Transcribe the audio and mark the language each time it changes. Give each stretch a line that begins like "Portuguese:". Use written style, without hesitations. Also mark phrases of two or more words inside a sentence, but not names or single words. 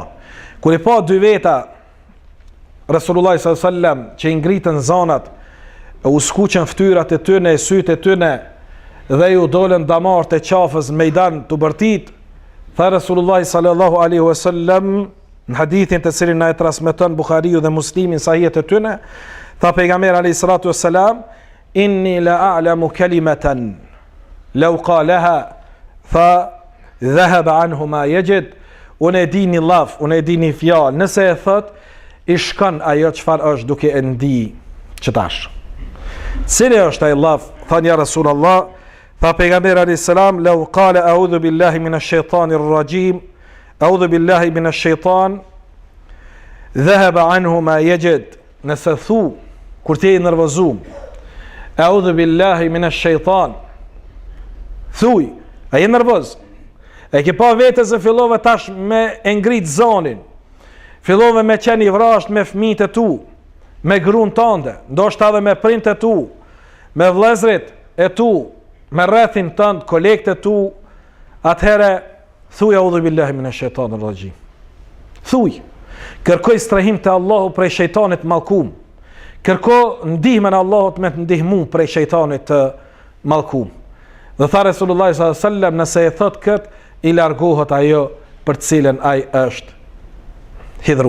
Albanian: Kur i pa dy veta
Arabic: رسول الله صلى الله عليه وسلم
Albanian: që i ngritën zanat, u skuqen ftyrat e tyne, e sytë e tyne, dhe ju dolën damart e qafës në mejdan të bërtit, tha
Arabic: رسول الله صلى الله عليه وسلم
Albanian: në hadithin të cilin na e transmeton Buhariu dhe Muslimi sahihet e tyne, tha pejgamberi
Arabic: عليه الصلاة والسلام, إني لأعلم كلمة لو قالها فذهب عنه ما يجد,
Albanian: unë e di një laf, unë e di një fjalë, nëse e thot, i shkon ajo çfarë është duke e ndi që tash. Cili është ai laf? Thani
Arabic: يا رسول الله,
Albanian: tha pejgamberi
Arabic: عليه السلام لو قال أعوذ بالله من الشيطان الرجيم أعوذ بالله من الشيطان ذهب عنه ما يجد.
Albanian: Nëse thu kur ti je nervozum,
Arabic: أعوذ بالله من الشيطان,
Albanian: thuj, a je nervoz? E ke pa vete se fillove tash me e ngrit zonin, fillove me qenë i vrasht me fëmijët e tu, me gruan tënde, ndoshta edhe me prindët e tu, me vëllezrit e tu, me rrethin tënd, kolegët e tu, atëherë thuj
Arabic: أعوذ بالله من الشيطان الرجيم.
Albanian: Thuj, kërkoj strehim të Allahu prej shejtanit mallkum. Kërko ndihmën e Allahut me të ndihmu prej shejtanit të mallkum. Dhe tha Resulullah
Arabic: صلى الله عليه وسلم,
Albanian: nëse e thot kët, i largohet ajo për të cilën ai është hidhru.